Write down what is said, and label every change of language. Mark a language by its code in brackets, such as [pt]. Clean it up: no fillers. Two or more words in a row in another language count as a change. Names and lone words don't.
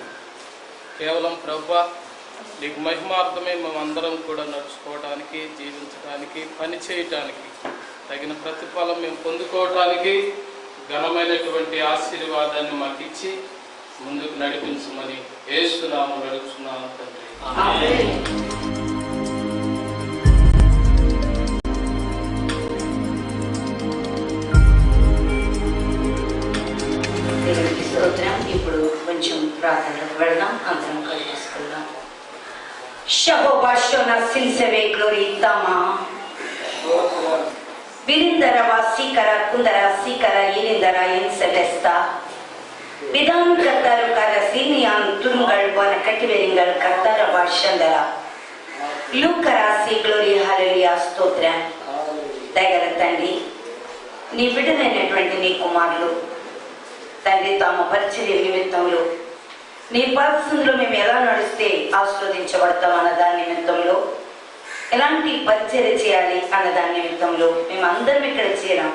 [te] కేవలం ప్రభువా నీకు మహిమార్థమే మేమందరం కూడా నడుచుకోవడానికి, జీవించడానికి, పని చేయటానికి తగిన ప్రతిఫలం మేము పొందుకోవటానికి ఘనమైనటువంటి ఆశీర్వాదాన్ని మాకు ఇచ్చి ముందుకు నడిపించమని యేసు నామములో అడుగుతున్నాను తండ్రి. దేవునికి స్తోత్రం. ఇప్పుడు కొంచెం ప్రార్థనకు వెళ్దాం. అందరం కలిగేసుకుందాం. Shahoba Sinseve Glory Tama Virindara Sikara Kundara Sikara Yelindara Yenselesta Vidan Kataru Karasinian Tungal Bona Kativeringal Katara Vashandara Lukarasi Glory Hallelujah Stotra Dagaratandi నీ బిడ్డలైనటువంటి నీ కుమారులు తండ్రి తాము పరిచర్య నిమిత్తంలో నీ పరిస్థితుల్లో మేము ఎలా నడిస్తే ఆశీర్వదించబడతాం అన్న దాని నిమిత్తంలో, ఎలాంటి పరిచర్య చేయాలి అన్న దాని నిమిత్తంలో మేము అందరం ఇక్కడ చేరాం.